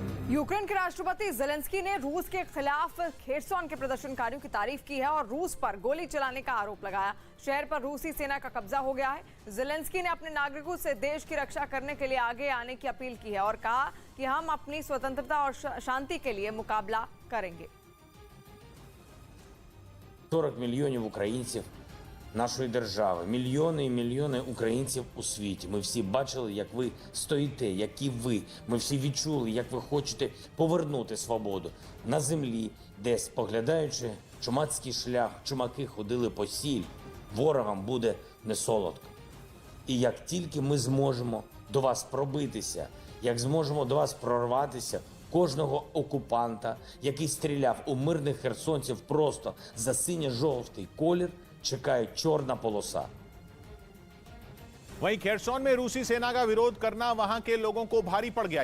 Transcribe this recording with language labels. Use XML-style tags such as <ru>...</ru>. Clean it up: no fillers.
<hi>Ukraine के राष्ट्रपति Zelensky ने रूस के खिलाफ खेरसोन के प्रदर्शनकारियों की तारीफ की है और रूस पर गोली चलाने का आरोप लगाया। शहर पर रूसी सेना का कब्जा हो गया है। जेलेंस्की ने अपने नागरिकों से देश की रक्षा करने के लिए आगे आने की अपील की है और कहा कि हम अपनी स्वतंत्रता और शांति के लिए मुकाबला करेंगे।</hi> <uk>40 мільйонів українців нашої держави, мільйони і мільйони українців у світі. Ми всі бачили, як ви стоїте, які ви. Ми всі відчули, як ви хочете повернути свободу на землі, де, споглядаючи чумацький шлях, чумаки ходили по сіль. Ворогам буде не солодко. І як тільки ми зможемо до вас пробитися, як зможемо до вас прорватися, кожного окупанта, який стріляв у мирних херсонців просто за синьо-жовтий колір, чекає чорна полоса.</uk> <hi>वहीं खेरसोन में रूसी सेना का विरोध करना वहां के लोगों को भारी पड़ गया।</hi>